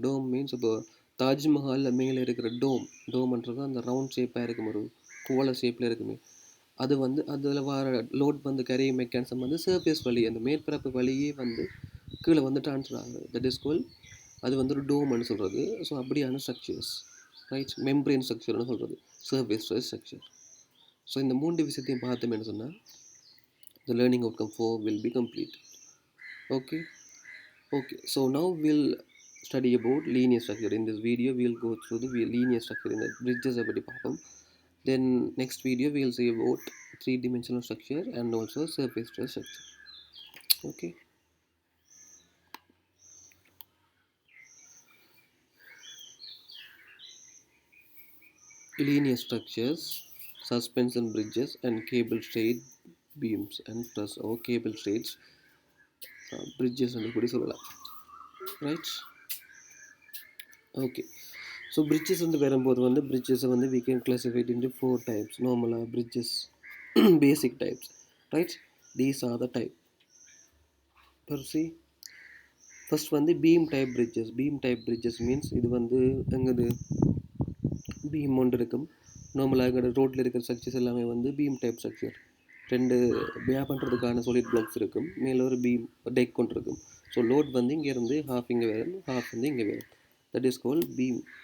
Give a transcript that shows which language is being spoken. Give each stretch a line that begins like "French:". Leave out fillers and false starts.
Tamil: டோம் means இப்போ தாஜ்மஹாலில் மேலே இருக்கிற டோம்ன்றது அந்த ரவுண்ட் ஷேப்பாக இருக்கும், ஒரு கோல ஷேப்பில் இருக்குமே, அது வந்து அதில் வர லோட் வந்து கேரி மெக்கானிசம் வந்து சர்ஃபேஸ் வழி, அந்த மேற்பரப்பு வழியே வந்து கீழே வந்து ட்ரான்ஸ்ஃபர் ஆகுது.
English: that is call,
Tamil: அது வந்து ஒரு டோம்னு சொல்கிறது. ஸோ அப்படியான ஸ்ட்ரக்சர்ஸ், ரைட்? மெம்ப்ரேன் ஸ்ட்ரக்சர்னு சொல்கிறது, சர்ஃபேஸ் ஸ்ட்ரக்சர். ஸோ இந்த 3 விஷயத்தையும் பார்த்தோம்னு சொன்னால்
English: the learning outcome 4 will be complete. Okay, so now we'll study about linear structure. In this video we'll go through the linear structure in the bridges of the problem. Then next video we'll see about 3-dimensional structure and also surface stress structure. Okay, linear structures, suspension bridges and cable stayed beams and truss or cable stayed bridges and
Tamil: கூடி சொல்லலாம்,
English: right? Okay, so bridges
Tamil: வந்து வரும்போது வந்து
English: bridges வந்து we can classify it into 4 types. Normal bridges, basic types, right? These are the type. See, first வந்து beam type bridges. Beam type bridges means
Tamil: இது வந்து எங்கது beam ஒன்று இருக்கும். நார்மலாக எங்களோட ரோட்டில் இருக்கிற ஸ்ட்ரக்சர்ஸ் எல்லாமே வந்து பீம் டைப் ஸ்ட்ரக்சர். 2 பேர் பண்ணுறதுக்கான சாலிட் பிளாக்ஸ் இருக்கும், மேலே ஒரு பீம் டெக் கொண்டு இருக்கும். ஸோ லோட் வந்து இங்கேருந்து ஹாஃப் இங்கே வரும், ஹாஃப் வந்து இங்கே வரும்.
English: that is call
Tamil: beam.